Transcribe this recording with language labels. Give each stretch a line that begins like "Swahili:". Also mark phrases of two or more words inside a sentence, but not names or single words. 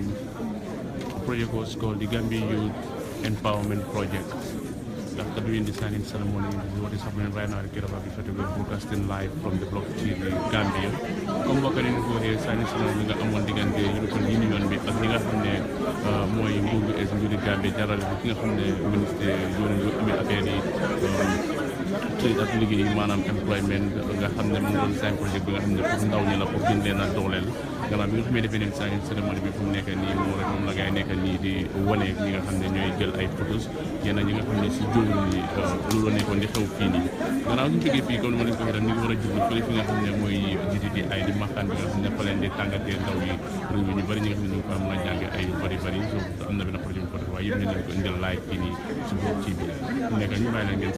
English: The project was called the Gambia Youth Empowerment Project. After doing the signing ceremony, this is what is happening right now. The broadcasting live from the Block TV Gambia.
Wolof: Comme bokk nañu ko waxee
English: signing ceremony
Wolof: nga amoon diggante European Union bi ak ñi nga xam ne mooy nguur gi es nguuri Gambia jaral bi ki nga xam ne ministre yoon yu amee affaire yi trade ak liggéey maanaam employment nga xam ne mu ngi doon sign projet bi nga xam ne pour ndaw ñi la pour gën leen a dooleel gannaaw bi nga xam ne defee nañ
English: signing ceremony
Wolof: bi fu mu nekk nii moom la ngay nekk nii di wane ñi nga xam ne ñooy jël ay photos yéen ñi nga xam ne si jóor ni loolu la nekkoon di xew fii nii gannaaw suñu jógee fii comme ni ma leen ko waxee ñu ngi war a jublu fële fi nga xam ne mooy GTTI di maxtaan bi nga xam ne fa leen di tàngatee ndaw yi réew mi ñu bëri ñi nga xam ne ñu ngi fa mën a jàngee ay bëri so am na benn projet bu ko def waaye yëpp ne nañ ko indil live fii nii si boobu ci bi nekk ñu bàyyi leen ngeen